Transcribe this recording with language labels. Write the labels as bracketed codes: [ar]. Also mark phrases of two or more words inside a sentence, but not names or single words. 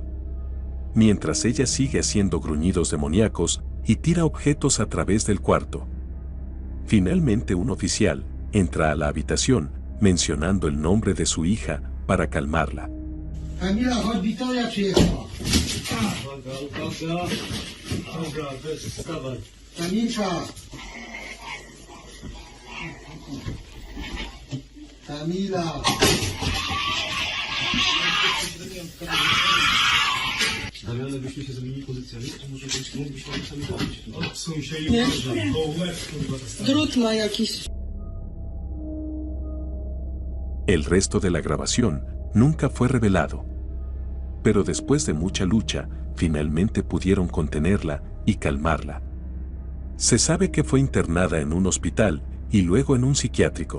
[es] Mientras ella sigue haciendo gruñidos demoníacos y tira objetos a través del cuarto. Finalmente un oficial entra a la habitación mencionando el nombre de su hija para calmarla. [pl] Kamila, chodź, Wiktoria przyjechała. Kamilka. Kamila. Damiany, byśmy się zmienili pozycjami, to może być, mógłbyśmy sami robić. Odsuń się i Nie. uważaj, bo łeb, kurwa, Drut ma jakiś. [es] El resto de la grabación nunca fue revelado. Pero después de mucha lucha, finalmente pudieron contenerla y calmarla. Se sabe que fue internada en un hospital y luego en un psiquiátrico.